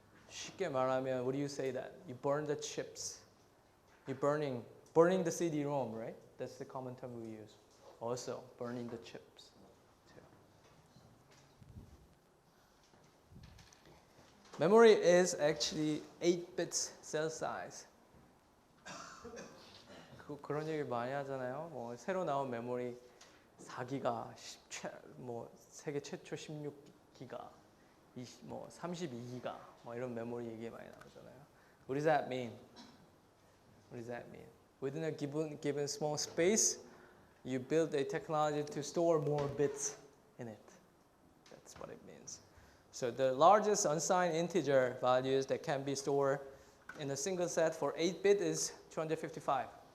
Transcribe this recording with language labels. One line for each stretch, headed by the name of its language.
Korean: 쉽게 말하면,
English: what do you say that? You burn the chips. You're burning the CD-ROM, right? That's the common term we use. Also, burning the chips. Too. Memory is actually 8 bits cell size.
Korean: 그런 얘기 많이 하잖아요. 뭐 새로 나온 메모리 4기가, 뭐 세계 최초 16기가, 뭐 32기가, 뭐 이런 메모리 얘기 많이 나오잖아요.
English: What does that mean? What does that mean? Within a given small space, you build a technology to store more bits in it. That's what it means. So the largest unsigned integer values that can be stored in a single set for 8-bit is 255.